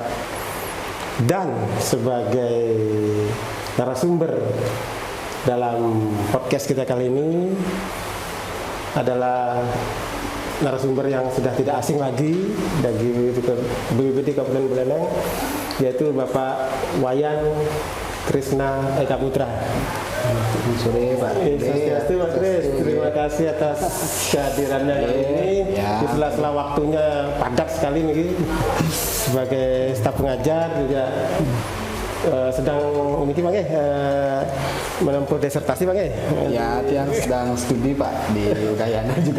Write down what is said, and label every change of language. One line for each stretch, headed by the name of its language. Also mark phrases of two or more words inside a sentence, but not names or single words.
Indonesian: Dan sebagai narasumber dalam podcast kita kali ini adalah narasumber yang sudah tidak asing lagi bagi BPBD Kabupaten Buleleng, yaitu Bapak Wayan Krisna Eka Putra. Sore Pak. Swastiastu Pak Kris. Terima kasih atas kehadirannya kali ini. Di sela-sela waktunya padat sekali nih sebagai staf pengajar juga sedang ini Bang menempuh disertasi Bang Ya, yang sedang studi Pak di Udayana juga.